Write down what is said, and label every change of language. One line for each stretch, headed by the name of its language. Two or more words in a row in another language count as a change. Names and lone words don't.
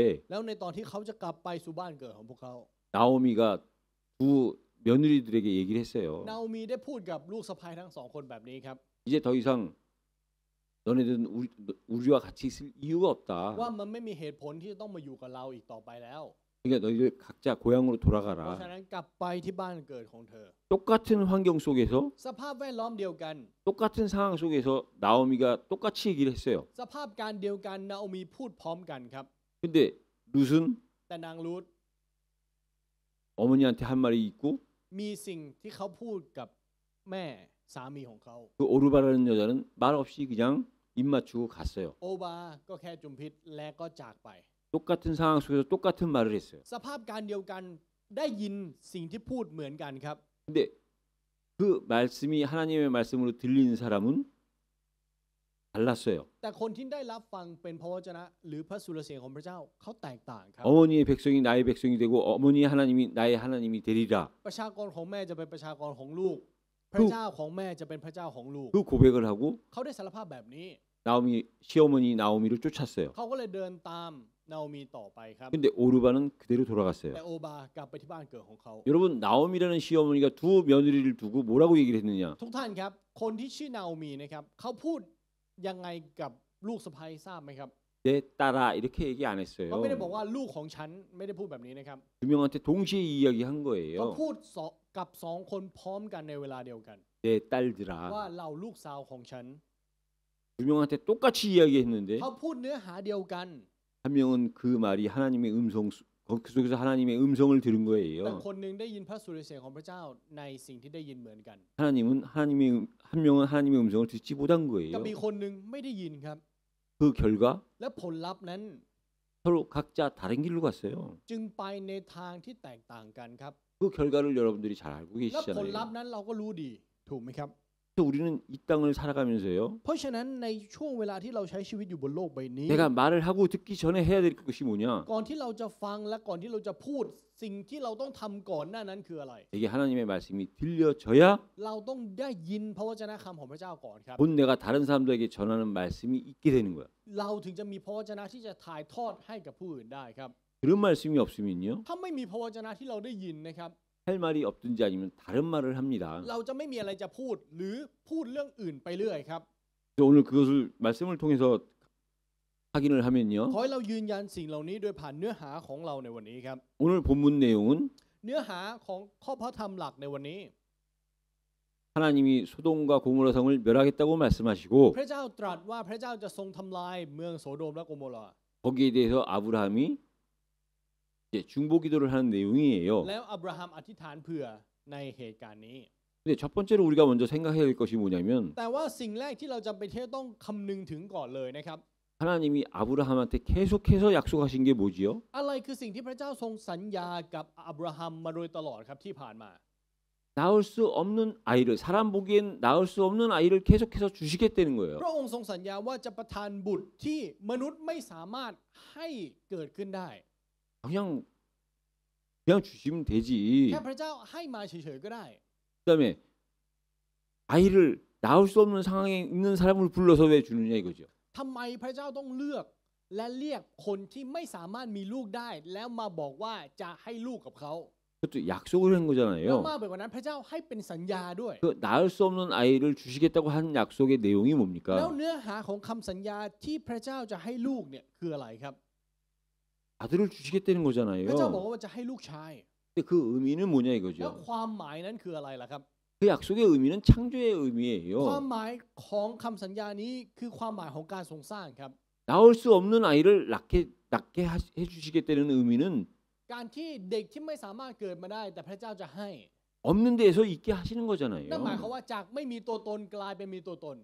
Thai: แล้วในตอนที่เขาจะกลับไปสู่บ้านเกิดของพวกเขา
Korean: 나오미가 두 며느리들에게 얘기를 했어요.
Thai: นาโอมีได้พูดกับลูกสะใภ้ทั้งสองคนแบบนี้ครับ
Korean: 이제 더 이상 너네들은 우리와 같이 있을 이유가
Thai: ว่า
Korean: 없다.
Thai: มันไม่มีเหตุผลที่จะต้องมาอยู่กับเราอีกต่อไปแล้ว
Korean: 그러니까 너희들 각자 고향으로
Thai: เพราะฉะ
Korean: 돌아가라.
Thai: นั้นกลับไปที่บ้านเกิดของเธอ
Korean: 똑같은 환경 속에서
Thai: สภาพแวดล้อมเดียวกัน
Korean: 똑같은 상황 속에서 나오미가 똑같이 얘기를 했어요.
Thai: สภาพการเดียวกันนาโอมีพูดพร้อมกันครับ
Korean: 근데 룻은
Thai: แต่นางรูธ
Korean: 어머니한테 한 말이 있고
Thai: มีสิ่งที่เขาพูดกับแม่สามีของเขา
Korean: 그 오르바라는 여자는 말 없이 그냥 입 맞추고 갔어요.
Thai: โอบาก็แค่จุมพิษและก็จากไป
Korean: 똑같은 상황 속에서 똑같은 말을 했어요.
Thai: สภาพการเดียวกันได้ยินสิ่งที่พูดเหมือนกันครับ
Korean: 근데 그 말씀이 하나님의 말씀으로 들리는 사람은 달랐어요.
Thai: แต่คนที่ได้รับฟังเป็นพระวจนะ หรือพระสุรเสียงของพระเจ้าเขาแตกต่างครับ
Korean: 어머니의 백성이 나의 백성이 되고 어머니의 하나님이 나의 하나님이 되리라.
Thai: ประชากรของแม่จะเป็นประชากรของลูก พระเจ้าของแม่จะเป็นพระเจ้าของลูก
Korean: 그 고백을 하고
Thai: เขาได้สารภาพแบบนี้
Korean: 나오미 시어머니 나오미를 쫓았어요.
Thai: เขาก็เลยเดินตามนาโอมีต่อไปครับ
Korean: 근데 오르바는 그대로 돌아갔어요.
Thai: แต่โอบากลับไปที่บ้านเกิดของเขา
Korean: 여러분 나오미라는 시어머니가 두 며느리를 두고 뭐라고 얘기를 했느냐?
Thai: ทุกท่านครับคนที่ชื่อนาโอมีนะครับเขาพูดยังไงกับลูกสะใภ้ทราบไหมครับ
Korean: 내 딸아 이렇게 얘기 안
Thai: เขาไม่ได้
Korean: 했어요.
Thai: บอกว่าลูกของฉันไม่ได้พูดแบบนี้นะครับ
Korean: 두 명한테 동시에 이야기한
Thai: เขา
Korean: 거예요.
Thai: พูดกับสองคนพร้อมกันในเวลาเดียวกัน
Korean: 내 딸들아.
Thai: ว่าเราลูกสาวของฉัน
Korean: 두 명한테 똑같이 이야기했는데
Thai: เขาพูดเนื้อหาเดียวกัน
Korean: 한 명은 그 말이 하나님의 그 속에서 하나님의 음성을 들은
Thai: แต่
Korean: 거예요.
Thai: คนหนึ่งได้ยินพระสุรเสียงของพระเจ้าในสิ่งที่ได้ยินเหมือนกัน
Korean: 한 명은 하나님의 음성을 듣지 못한
Thai: กับ
Korean: 거예요.
Thai: มีคนหนึ่งไม่ได้ยินครับ
Korean: 그 결과
Thai: และผลลัพธ์นั้น
Korean: 서로 각자 다른 길로 갔어요.
Thai: จึงไปในทางที่แตกต่างกันครับ
Korean: 그 결과를 여러분들이 잘 알고
Thai: และผลลัพ
Korean: 계시잖아요.
Thai: ธ์นั้นเราก็รู้ดีถูกไหมครับ
Korean: 그래서 우리는 이 땅을 살아가면서요.
Thai: เพราะฉะนั้นในช่วงเวลาที่เราใช้ชีวิตอยู่บนโลกใบนี้
Korean: 내가 말을 하고 듣기 전에 해야 될 것이 뭐냐?
Thai: ก่อนที่เราจะฟังและก่อนที่เราจะพูดสิ่งที่เราต้องทำก่อนหน้านั้นคืออะไร
Korean: 이게 하나님의 말씀이 들려져야
Thai: เราต้องได้ยินพระวจนะคำของพระเจ้าก่อนครับ
Korean: 본 내가 다른 사람들에게 전하는 말씀이 있게 되는 거야.
Thai: เราถึงจะมีพระวจนะที่จะถ่ายทอดให้กับผู้อื่นได้ครับ
Korean: 그런 말씀이 없으면요.
Thai: ถ้าไม่มีพระวจนะที่เราได้ยินนะครับ
Korean: 할 말이 없든지 아니면 다른 말을 합니다.
Thai: เราจะไม่มีอะไรจะพูดหรือพูดเรื่องอื่นไปเรื่อยครับ
Korean: 그래서 오늘 그것을 말씀을 통해서 확인을 하면요.
Thai: ขอให้เรายืนยันสิ่งเหล่านี้โดยผ่านเนื้อหาของเราในวันนี้ครับ
Korean: 오늘 본문 내용은
Thai: เนื้อหาของข้อพระธรรมหลักในวันนี้
Korean: 하나님이 소돔과 고모라 성을 멸하겠다고 말씀하시고
Thai: พระเจ้าตรัสว่าพระเจ้าจะทรงทำลายเมืองโสโดมและโกโมรา
Korean: 거기에 대해서 아브라함이 이제 중보 기도를 하는 내용이에요.
Thai: แล้วอับราฮัมอธิษฐานเผื่อในเหตุการณ์นี้
Korean: 근데 첫 번째로 우리가 먼저 생각해야 될 것이 뭐냐면
Thai: แต่ว่าสิ่งแรกที่เราจำเป็นที่จะต้องคำนึงถึงก่อนเลยนะครับ
Korean: 하나님이 아브라함한테 계속해서 약속하신 게 뭐지요?
Thai: อะไรคือสิ่งที่พระเจ้าทรงสัญญากับอับราฮัมมาโดยตลอดครับที่ผ่านมา
Korean: 낳을 수 없는 아이를 사람 보기엔 낳을 수 없는 아이를 계속해서 주시겠다는 거예요.
Thai: พระองค์ทรงสัญญาว่าจะประทานบุตรที่มนุษย์ไม่สามารถให้เกิดขึ้นได้
Korean: 그냥 주시면 되지.
Thai: แค่พระเจ้าให้มาเฉยๆก็ได้
Korean: 그다음에 아이를 낳을 수 없는 상황에 있는 사람을 불러서 왜 주느냐 이거죠.
Thai: ทำไมพระเจ้าต้องเลือกและเรียกคนที่ไม่สามารถมีลูกได้ แล้วมาบอกว่าจะให้ลูกกับเขา
Korean: 그것도 약속을 한
Thai: แล้ว
Korean: 거잖아요.
Thai: มากไปกว่านั้นพระเจ้าให้เป็นสัญญาด้วย
Korean: 그 낳을 수 없는 아이를 주시겠다고 한 약속의 내용이
Thai: แล้ว
Korean: 뭡니까?
Thai: เนื้อหาของคำสัญญาที่พระเจ้าจะให้ลูกเนี่ยคืออะไรครับ
Korean: 아들을 주시겠다는
Thai: พระเจ้าบอก
Korean: 거잖아요.
Thai: ว่าจะให้ลูกชาย
Korean: 근데 그 의미는 뭐냐
Thai: แล้ว
Korean: 이거죠.
Thai: ความหมายนั้นคืออะไรล่ะครับ
Korean: 그 약속의 의미는 창조의
Thai: ความ
Korean: 의미예요.
Thai: หมายของคำสัญญานี้คือความหมายของการทรงสร้างครับ
Korean: 낳을 수 없는 아이를 낳게 해주시겠다는 의미는
Thai: การที่เด็กที่ไม่สามารถเกิดมาได้ แต่พระเจ้าจะให้
Korean: 없는 데에서 있게 하시는
Thai: นั่นหมายความ
Korean: 거잖아요.
Thai: ว่าจากไม่มีตัวตนกลายเป็นมีตัวตน